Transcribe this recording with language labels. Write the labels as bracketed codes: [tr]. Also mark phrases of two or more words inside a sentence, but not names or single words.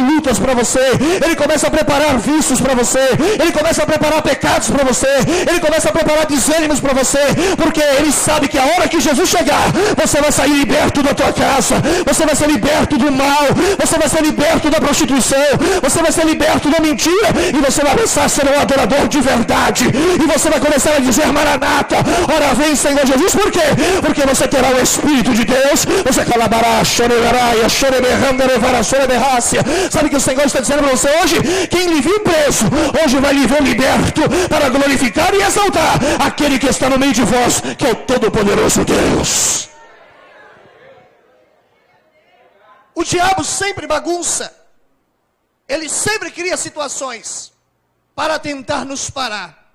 [pt] lutas para você, ele começa a preparar vícios para você, ele começa a preparar pecados para você, ele começa a preparar desânimos para você, porque ele sabe que a hora que Jesus chegar, você vai sair liberto da tua casa, você vai ser liberto do mal, você vai ser liberto da prostituição, você vai ser liberto da mentira, e você vai começar a ser um adorador de verdade, e você vai começar a dizer: Maranata, ora vem Senhor Jesus. Por quê? Porque você terá o Espírito de Deus, você calabará, choreberá, choreberranda, levará, choreberrácia. Sabe que o Senhor está dizendo para você hoje? Quem lhe viu preso, hoje vai lhe ver liberto, para glorificar e exaltar aquele que está no meio de vós, que é o Todo-Poderoso Deus. O diabo sempre bagunça, ele sempre cria situações para tentar nos parar.